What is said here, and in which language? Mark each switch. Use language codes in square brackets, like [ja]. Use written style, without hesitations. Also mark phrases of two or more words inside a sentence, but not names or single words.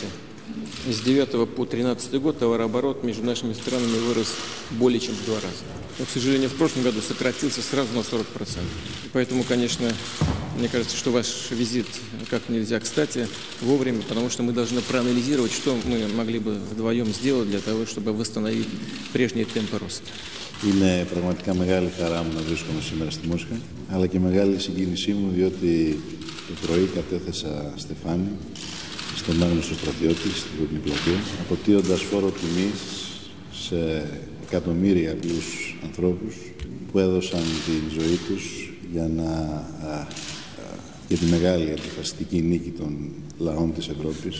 [ru] С 9 по 13 год товарооборот между нашими странами вырос более чем в 2 раза. Но, к сожалению, в прошлом году сократился сразу на 40%. Поэтому, конечно, мне кажется, что ваш визит как нельзя кстати вовремя, потому что мы должны проанализировать, что мы могли бы вдвоем сделать для того, чтобы восстановить прежние темпы роста. [el] Είναι πραγματικά μεγάλη χαρά μου να βρίσκομαι σήμερα στη Μόσχα, αλλά και μεγάλη συγκίνησή μου, διότι το πρωί κατέθεσα στεφάνι στον άγνωστο στρατιώτη στην Κόκκινη Πλατεία, αποτείοντας φόρο τιμής σε εκατομμύρια απλούς ανθρώπους που έδωσαν τη ζωή τους για τη μεγάλη αντιφασιστική νίκη των λαών της Ευρώπης.